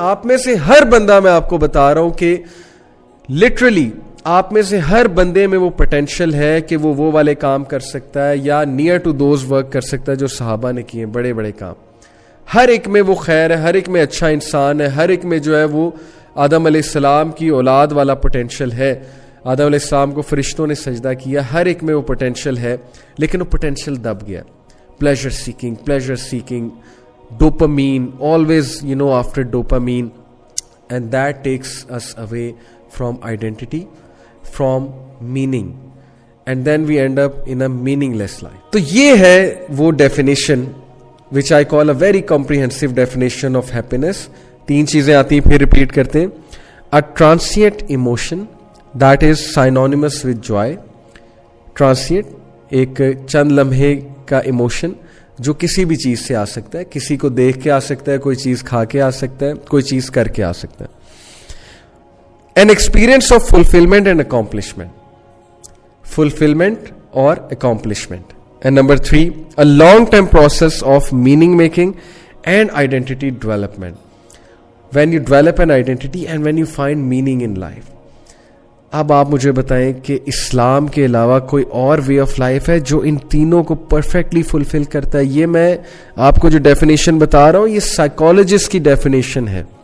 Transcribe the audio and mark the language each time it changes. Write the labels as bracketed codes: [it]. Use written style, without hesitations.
[ur] آپ میں سے ہر بندہ, میں آپ کو بتا رہا ہوں کہ لٹرلی آپ میں سے ہر بندے میں وہ پوٹینشیل ہے کہ وہ والے کام کر سکتا ہے یا [en] near to those work [ur] کر سکتا ہے جو صحابہ نے کیے, بڑے بڑے کام. ہر ایک میں وہ خیر ہے, ہر ایک میں اچھا انسان ہے, ہر ایک میں جو ہے وہ آدم علیہ السلام کی اولاد والا پوٹینشیل ہے. آدم علیہ السلام کو فرشتوں نے سجدہ کیا, ہر ایک میں وہ پوٹینشیل ہے, لیکن وہ پوٹینشیل دب گیا. [en] Pleasure seeking, dopamine, always after dopamine, and that takes us away from identity, from meaning, and then we end up in a meaningless life. [ur] تو یہ ہے وہ [en] definition which I call a very comprehensive definition of happiness. [ur] 3 چیزیں آتی ہیں, پھر repeat کرتے ہیں. [en] A transient emotion that is synonymous with joy. [ur] Transient, ایک چند لمحے کا ایموشن جو کسی بھی چیز سے آ سکتا ہے, کسی کو دیکھ کے آ سکتا ہے, کوئی چیز کھا کے آ سکتا ہے, کوئی چیز کر کے آ سکتا ہے. [en] An experience of fulfillment and accomplishment. Fulfillment اور accomplishment. And number 3, a long-term process of meaning making and identity development. When you develop an identity and when you find meaning in life. [ur] اب آپ مجھے بتائیں کہ اسلام کے علاوہ کوئی اور وے آف لائف ہے جو ان تینوں کو پرفیکٹلی فلفل کرتا ہے؟ یہ میں آپ کو جو ڈیفینیشن بتا رہا ہوں یہ سائیکالوجسٹ کی ڈیفینیشن ہے.